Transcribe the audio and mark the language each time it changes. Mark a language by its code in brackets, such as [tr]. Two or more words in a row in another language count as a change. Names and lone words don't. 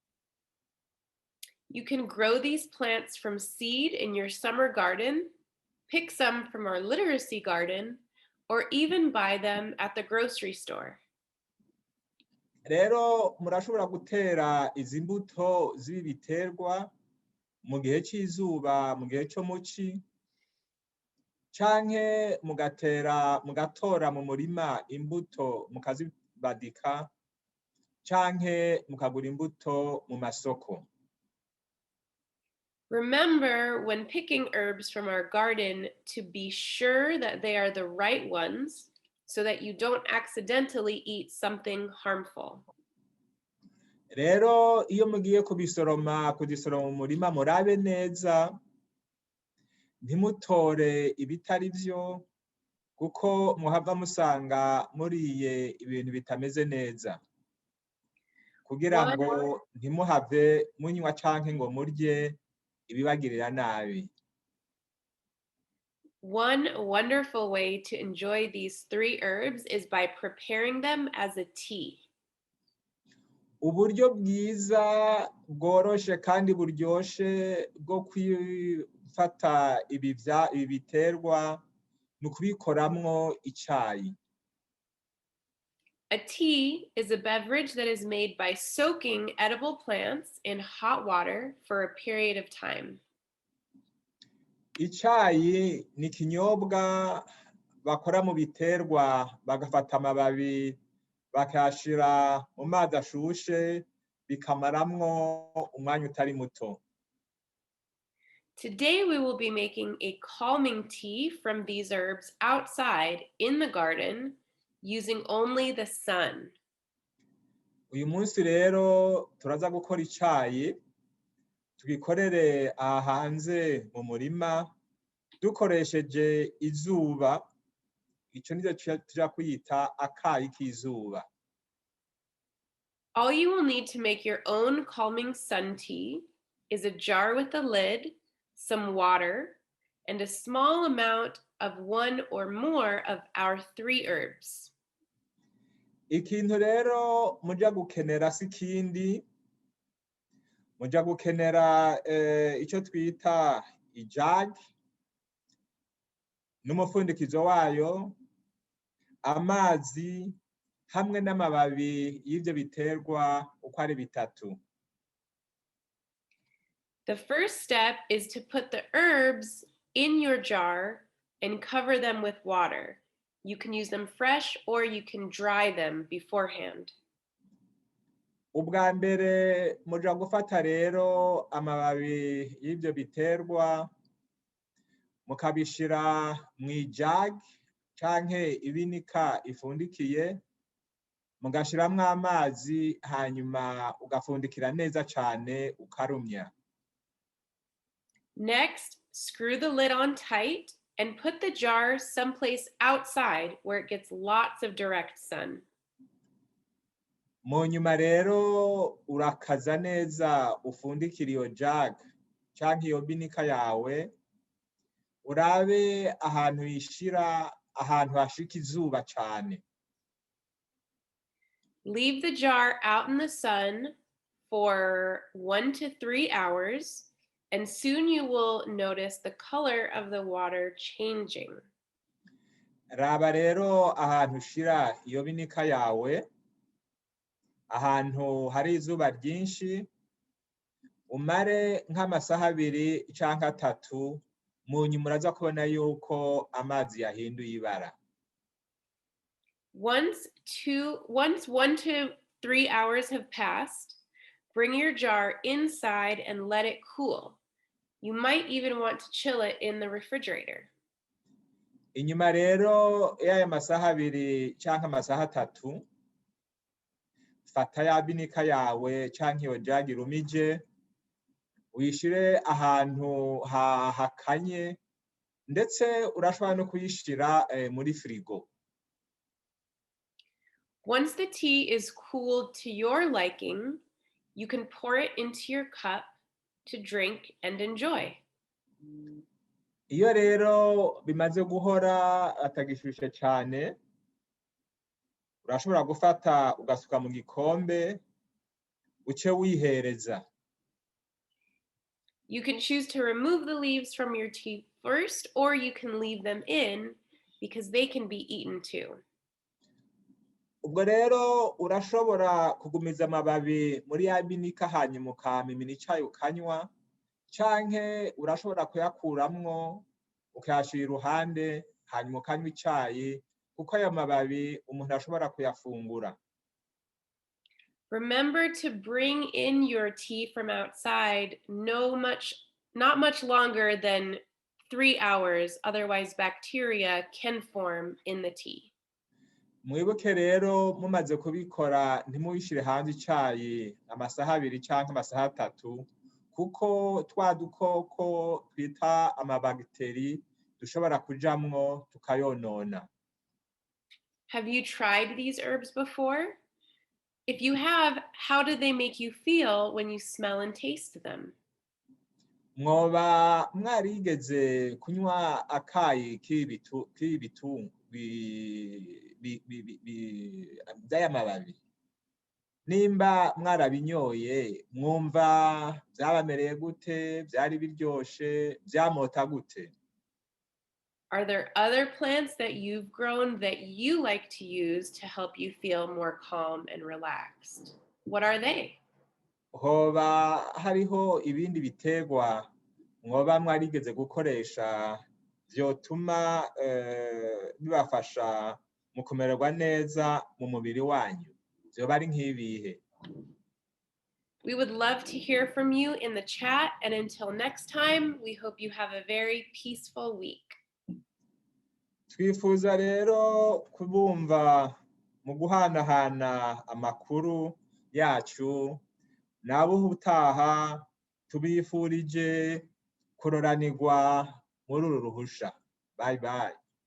[en] You can grow these plants from seed in your summer garden, pick some from our literacy garden, or even buy them at the grocery store. [rn] Rero murashobora gutera izi mbuto z'ibi biterwa mu gihe cy'izuba, mu gihe cyo muci, canke mugatora mu murima imbuto mukazibadika, canke mukagura imbuto mu masoko. [en] Remember, when picking herbs from our garden, to be sure that they are the right ones so that you don't accidentally eat something harmful. [rn] Rero iyo mugiye kuzisoroma mu murima murabe neza, ntimutore ibitari byo, kuko muhava musanga muriye ibintu bitameze neza, kugira ngo ntimuhave munywa canke ngo murye ibibagirira nabi. [en] One wonderful way to enjoy these 3 herbs is by preparing them as a tea. [rn] Uburyo bwiza bworoshe kandi buryoshe bwo kwifata ibi biterwa ni ukubikoramwo icayi. [en] A tea is a beverage that is made by soaking edible plants in hot water for a period of time. [rn] Icayi ni ikinyobwa bakora mu biterwa, bagafata amababi bakayashira mu mazi ashushe bikamaramwo umwanya utari muto. [en] Today we will be making a calming tea from these herbs outside in the garden using only the sun. [rn] Uyu munsi rero turaza gukora icayi, tugikorere aha hanze mu murima dukoresheje izuba. Ico nico tuja kwita akayi k'izuba. [en] All you will need to make your own calming sun tea is a jar with a lid, some water, and a small amount of 1 or more of our 3 herbs. [rn] Ikintu rero muja gukenera si kindi, muja gukenera ico twita ijagi n'umufundikizo wayo, amazi hamwe n'amababi y'ivyo biterwa uko ari bitatu. [en] The first step is to put the herbs in your jar and cover them with water. You can use them fresh or you can dry them beforehand. [rn] Ubwa mbere muja gufata rero amababi y'ivyo biterwa mukabishira mw'ijagi canke ibinika ifundikiye, mugashiramwo amazi, hanyuma ugafundikira neza cane ukarumya. [en] Next, screw the lid on tight and put the jar someplace outside where it gets lots of direct sun. [rn] Mu nyuma rero urakaza neza ufundikira iyo jagi canke iyo binika yawe, urabe ahantu yishira, ahantu hashika izuba cane. [en] Leave the jar out in the sun for 1 to 3 hours, and soon you will notice the color of the water changing. [rn] Raba rero ahantu ushira iyo binika yawe, ahantu hari izuba ryinshi, umare nk'amasaha 2 canke 3, mu nyuma uraza kubona yuko amazi yahinduye ibara. [en] Once 1 to 3 hours have passed, bring your jar inside and let it cool. You might even want to chill it in the refrigerator. [rn] Inyuma rero y'aya masaha 2 canke amasaha 3, fata ya binika yawe canke iyo jagi rumije, uyishire ahantu hakanye, ndetse urashobora no kuyishira muri frigo. [en] Once the tea is cooled to your liking, You can pour it into your cup to drink and enjoy. [rn] iyo rero bimaze guhora atagishushe cyane, urashobora gufata ugasuka mu gikombe uce wihereza. [en] You can choose to remove the leaves from your tea first, or you can leave them in because they can be eaten too. [rn] Ubwo rero urashobora kugumiza amababi muri ya binika hanyuma ukamimina icayi ukanywa, canke urashobora kuyakuramwo ukayashira iruhande hanyuma ukanywa icayi, kuko ayo mababi umuntu ashobora kuyafungura. [en] Remember to bring in your tea from outside not much longer than 3 hours, otherwise bacteria can form in the tea. [rn] Mwibuke rero mumaze kubikora ntimubishire hanze icayi amasaha 2 canke amasaha 3, kuko twa dukoko twita amabagiteri dushobora kujamwo tukayonona. [en] Have you tried these herbs before? If you have, how do they make you feel when you smell and taste them? [rn] Mwoba mwarigeze kunywa akayi k'ibitu by'aya mababi? Nimba mwarabinyoye mwumva byabamereye gute, byari biryoshe, byamota gute? [en] Are there other plants that you've grown that you like to use to help you feel more calm and relaxed? What are they? [rn] Hoba hariho ibindi biterwa mwoba mwarigeze gukoresha vyotuma bibafasha mu kumererwa neza mu mubiri wanyu? Vyoba ari nk'ibihe? [en] We would love to hear from you in the chat, and until next time, we hope you have a very peaceful week. [rn] Twifuza rero kubumva mu guhanahana amakuru yacu, nabo ubutaha tubifurije kuroranirwa muri uru ruhusha. [en] Bye bye.